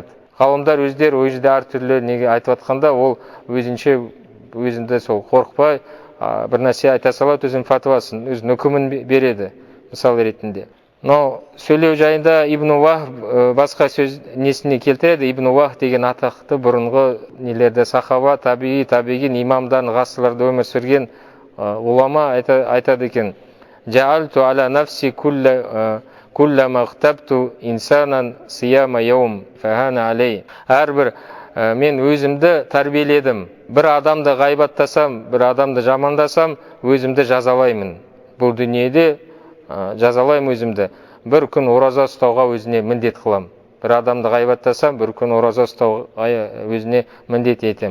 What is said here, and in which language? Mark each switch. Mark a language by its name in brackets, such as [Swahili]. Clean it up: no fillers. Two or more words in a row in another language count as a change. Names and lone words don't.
[Kazakh] Ғалымдар өздері ол жерде әртүрлі неге айтып жатқанда, ол өзінде сол қорықпай бір нәрсе айта салады, өзінің фатуасын, өзінің үкімін береді, мысал ретінде. Но сөйлеу жайында Ибн Вахб басқа сөз несіне келтіреді. Ибн Вахб деген атақты бұрынғы нелерді сахаба, табиғин имамдарын ғасырларда өмір сүрген улама айтады екен: [Arabic] «جعلت على نفسي كلما اغتبت إنسانا صيام يوم فهان علي». [Kazakh] Әрбір мен өзімді тәрбиеледім. Бір адамды ғайбаттасам, бір адамды жамандасам, өзімді жазалаймын. Бұл дүниеде жазалаймын өзімді. Бір күн ораза ұстауға өзіне міндет қылам. Бір адамды ғайбаттасам, бір күн ораза ұстауға өзіне міндет етем.